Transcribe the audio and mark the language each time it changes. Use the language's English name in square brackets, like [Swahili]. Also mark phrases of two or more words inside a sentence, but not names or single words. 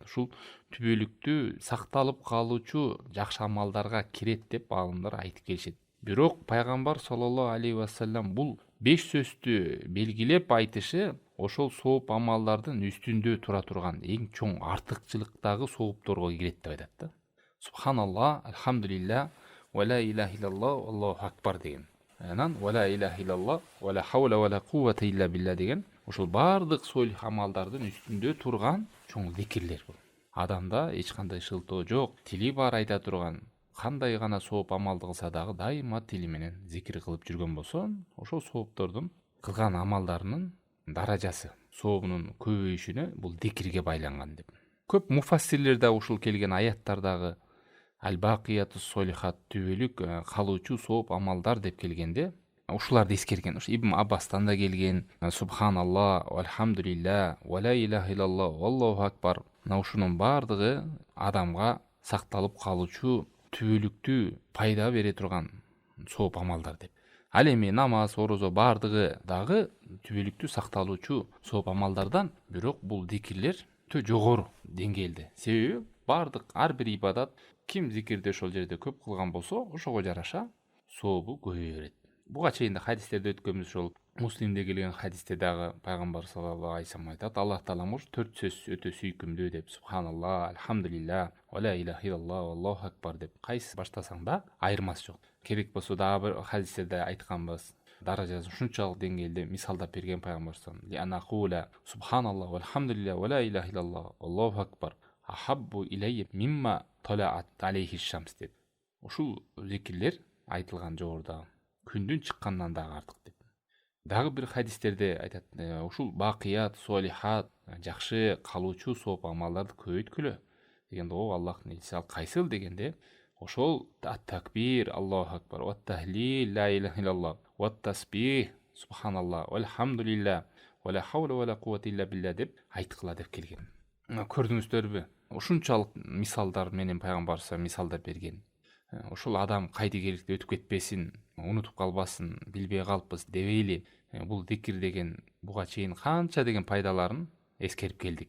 [Kyrgyz] Ушул түбөлүктүү сакталып калуучу жакшы амалдарга кирет деп алымдар айтып келишет. Бирок Пайгамбар [Arabic] صلى الله عليه وسلم [Kyrgyz] бул 5 сөздү белгилеп айтышы ошол сооп амалдардын үстүндө тура турган эң чоң артыкчылыктагы соопторго кирет деп айтат да. [Arabic] سبحان الله، الحمد لله، ولا إله إلا الله، الله أكبر деген. [Kyrgyz] Анан [Arabic] ولا إله إلا الله، ولا حول ولا قوة إلا بالله [Kyrgyz] деген ушул бардык солих амалдардын үстүндө турган чоң зикирлер бул. Адамда эч кандай шылтоо жок, тили бар айта турган, кандай гана сооп амалды кылса дагы дайыма тили менен зикир кылып жүргөн болсо, ошол сооптордун кылган амалдарынын даражасы, сообунун көбөйүшүнө бул зикирге байланган деп. Көп муфассирлер да ушул келген аяттардагы [Arabic] الباقيات الصالحات [Kyrgyz] түбөлүк калуучу сооп амалдар деп келгенде ушуларды эскерген. Ушу Ибн Аббастан да келген, [Arabic] سبحان الله، الحمد لله, ولا إله إلا الله، الله أكبر. [Kyrgyz] Ушунун бардыгы адамга сакталып калуучу түбөлүктүү пайда бере турган сооп амалдар деп. Ал эми намаз, орозо бардыгы дагы түбөлүктүү сакталуучу сооп амалдардан, бирок бул зикирлер өтө жогору деңгээлде. Себеби бардык ар бир ибадат ким зикирди ошол жерде көп кылган болсо, ошого жараша сообу көбөйө берет. Буга чейин да хадистерде өткөнбүз, ошол Муслимде келген хадисте дагы пайгамбар [Arabic] صلى الله عليه وسلم [Kyrgyz] айтат: Аллах таалам уш 4 сөз өтө сүйкүмдүү деп. [Arabic] سبحان الله، الحمد لله, ولا إله إلا الله، الله أكبر деп. [Kyrgyz] Кайсы баштасаң да айырмасы жок. Керек болсо дагы бир хадистерде айтканбыз. Даражасы ушунчалык деңгээлде мисалдап берген пайгамбар [Arabic] صلى الله عليه وسلم: أن أقول سبحان الله، الحمد لله, ولا إله إلا الله، الله أكبر أحب إلي مما طلعت عليه الشمس деп. [Kyrgyz] Ушул зикирлер айтылган жогоруда күндүн чыккандан дагы артык деп. Дагы бир хадистерде айтат, ушул бакият, солихат, жакшы калуучу сооп амалдарды көбөйткүлө дегенде, о Аллахтын элчиси, ал кайсыл дегенде, ошол [Arabic] التكبير، الله أكبر، والتهليل، لا إله إلا الله، والتسبيح، سبحان الله، الحمد لله، ولا حول ولا قوة إلا بالله [Kyrgyz] деп айткыла деп келген. Көрдүңүздөрбү? Ушунчалык мисалдар менен пайгамбар мисалдап берген. Ушул адам кайдыгерликте өтүп кетпесин, унутуп калбасын, билбей калыппыз дебейли, бул зикир деген буга чейин канча деген пайдаларын эскерип келдик.